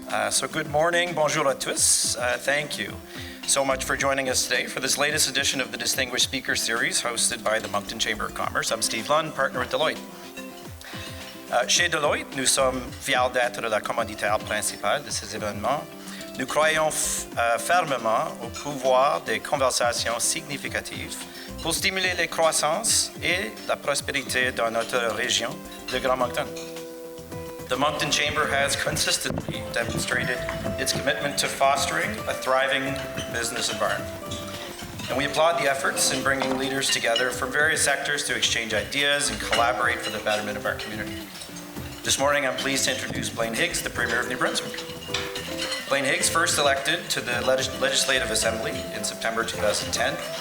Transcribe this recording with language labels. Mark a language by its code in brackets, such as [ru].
[en] So good morning, [fr] bonjour à tous. [en] Thank you so much for joining us today for this latest edition of the Distinguished Speaker Series hosted by the Moncton Chamber of Commerce. I'm Steve Lunn, partner with Deloitte. [fr] Chez Deloitte, nous sommes fiers d'être la commanditaire principale de ces événements. Nous croyons fermement au pouvoir des conversations significatives pour stimuler la croissance et la prospérité dans notre région de Grand Moncton. [en] The Moncton Chamber has consistently demonstrated its commitment to fostering a thriving business environment. And we applaud the efforts in bringing leaders together from various sectors to exchange ideas and collaborate for the betterment of our community. This morning, I'm pleased to introduce Blaine Higgs, the Premier of New Brunswick. Blaine Higgs, first elected to the Legislative Assembly in September 2010.